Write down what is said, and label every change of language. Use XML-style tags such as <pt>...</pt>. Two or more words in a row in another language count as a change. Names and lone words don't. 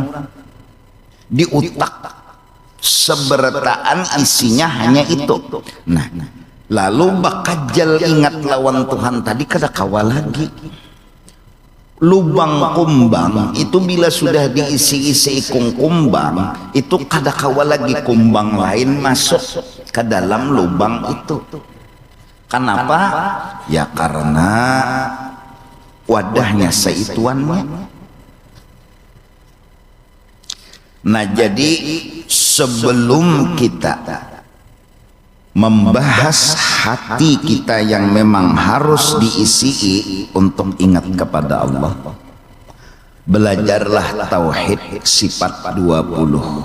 <bjn>Di utak seberataan isinya hanya itu. Nah, lalu bakal ingat lawan Tuhan tadi kada kawal lagi. Lubang kumbang itu bila sudah diisi-isi ikung kumbang, itu kada kawal lagi kumbang lain masuk ke dalam lubang itu. Kenapa? Ya karena wadahnya seituannya.</bjn> <id>Nah, jadi sebelum kita membahas hati kita yang memang harus diisi untuk ingat kepada Allah, belajarlah tauhid sifat 20.</id>